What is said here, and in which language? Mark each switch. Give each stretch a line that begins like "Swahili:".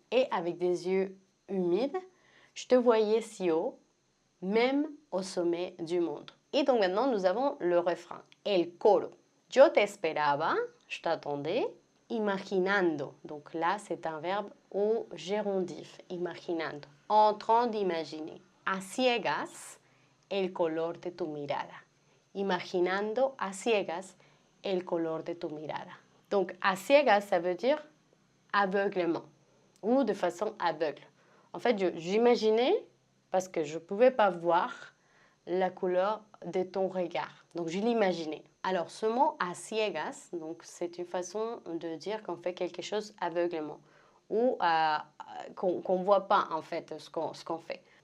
French: Et avec des yeux humides, je te voyais si haut, même au sommet du monde. Et donc maintenant, nous avons le refrain, el coro.
Spanish: Yo te esperaba,
French: je t'attendais, imaginando. Donc là, c'est un verbe au gérondif, imaginando, en train d'imaginer.
Spanish: A ciegas, el color de tu mirada. Imaginando a ciegas el color de tu mirada.
French: Donc, à ciegas, ça veut dire aveuglement ou de façon aveugle. En fait, j'imaginais parce que je ne pouvais pas voir la couleur de ton regard. Donc, je l'imaginais. Alors, ce mot à ciegas, donc c'est une façon de dire qu'on fait quelque chose aveuglement ou qu'on ne voit pas en fait ce qu'on fait.